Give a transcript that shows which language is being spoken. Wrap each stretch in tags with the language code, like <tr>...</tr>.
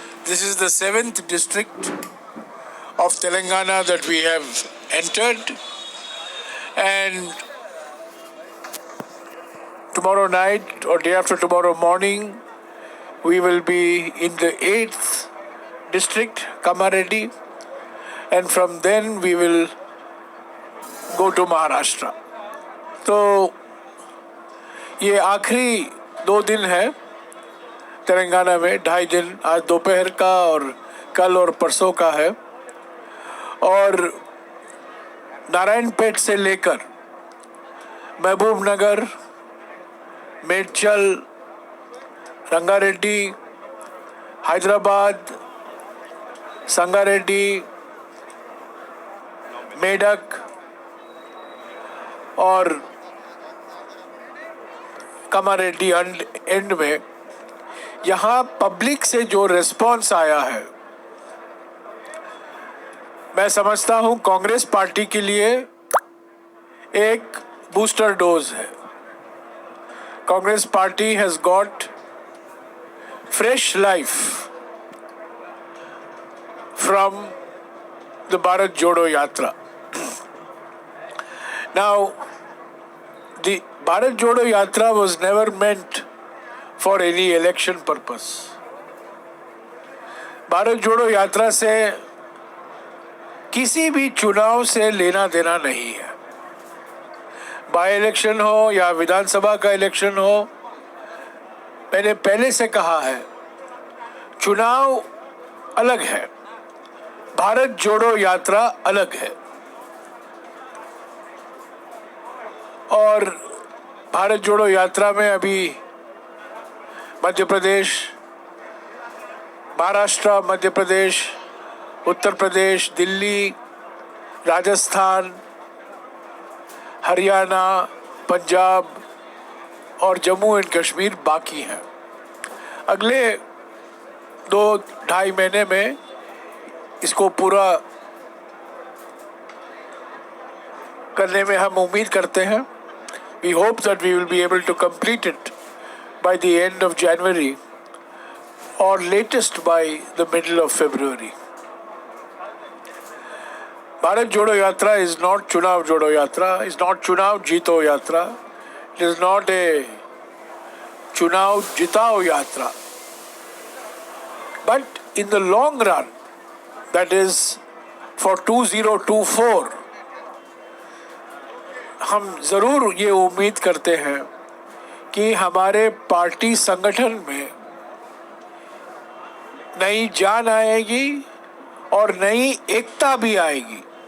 <en>This is the 7th district of Telangana that we have entered, and tomorrow night or day after tomorrow morning we will be in the 8th district, Kamareddy, and from then we will go to Maharashtra.</en> <hi>तो ये आखिरी 2 दिन है तेलंगाना में, 2.5 दिन, आज दोपहर का और कल और परसों का है। और नारायणपेट से लेकर महबूब नगर, मेडचल, रंगारेड्डी, हैदराबाद, संगारेड्डी, मेडक और कमारेड्डी एंड में यहाँ पब्लिक से जो रिस्पॉन्स आया है, मैं समझता हूँ कांग्रेस पार्टी के लिए एक बूस्टर डोज है।</hi> <en>Congress party has got fresh life from the Bharat Jodo Yatra. Now the Bharat Jodo Yatra was never meant for any election purpose.</en> <hi>Bharat जोड़ो यात्रा से किसी भी चुनाव से लेना देना नहीं है। बाई इलेक्शन हो या विधानसभा का इलेक्शन हो, मैंने पहले से कहा है, चुनाव अलग है, भारत जोड़ो यात्रा अलग है। और भारत जोड़ो यात्रा में अभी मध्य प्रदेश, महाराष्ट्र, मध्य प्रदेश, उत्तर प्रदेश, दिल्ली, राजस्थान, हरियाणा, पंजाब और जम्मू एंड कश्मीर बाकी हैं। अगले 2-2.5 महीने में इसको पूरा करने में हम उम्मीद करते हैं।</hi> <en>We hope that we will be able to complete it by the end of January or latest by the middle of February. Bharat Jodo Yatra is not Chunav Jodo Yatra, is not Chunav Jito Yatra, it is not a Chunav Jitao Yatra. But in the long run, that is for 2024,</en> <hi>हम ज़रूर ये उम्मीद करते हैं कि हमारे party संगठन में नई जान आएगी और नई एकता भी आएगी।</hi>